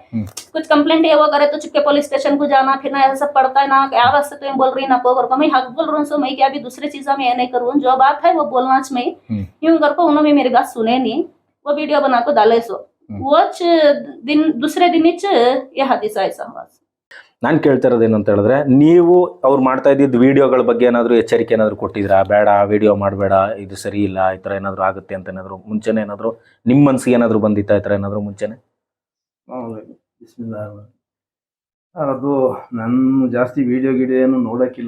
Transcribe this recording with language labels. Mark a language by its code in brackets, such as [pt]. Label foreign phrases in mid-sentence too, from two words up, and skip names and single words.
[dcc] कुछ कंप्लेंट ये वो करे तो चुपके पुलिस स्टेशन को जाना, फिर ना ऐसा सब पड़ता है ना. क्या वास्ते तुम बोल रही ना को कर को, मैं हक बोल रहा हूँ. सो मैं क्या भी दूसरी चीजा में ये नहीं करूँ, जो बात है वो बोलना चाहिए. यूं कर को उन्होंने मेरी बात सुने नहीं, वो वीडियो बना को डाले. सो वो दिन दूसरे दिन ये हादसा ऐसा हुआ. [kn] ನಾನು ಕೇಳ್ತಾ ಇರೋದು ಏನಂತ ಹೇಳಿದ್ರೆ, ನೀವು ಅವ್ರು ಮಾಡ್ತಾ ಇದ್ದಿದ್ದು ವಿಡಿಯೋಗಳ ಬಗ್ಗೆ ಏನಾದರೂ ಎಚ್ಚರಿಕೆ ಏನಾದರೂ ಕೊಟ್ಟಿದ್ರಾ? ಬೇಡ ವಿಡಿಯೋ ಮಾಡಬೇಡ, ಇದು ಸರಿ ಇಲ್ಲ, ಈ ಥರ ಏನಾದರೂ ಆಗುತ್ತೆ ಅಂತ ಏನಾದರೂ ಮುಂಚೆನೇ ಏನಾದರೂ ನಿಮ್ಮ ಮನಸ್ಸಿಗೆ ಏನಾದರೂ ಬಂದಿತ್ತಾ ಈ ಥರ ಏನಾದರೂ ಮುಂಚೆನೆ? ಅದು ನಾನು ಜಾಸ್ತಿ ವಿಡಿಯೋ ಏನು ನೋಡೋಕ್ಕಿಲ್ಲ.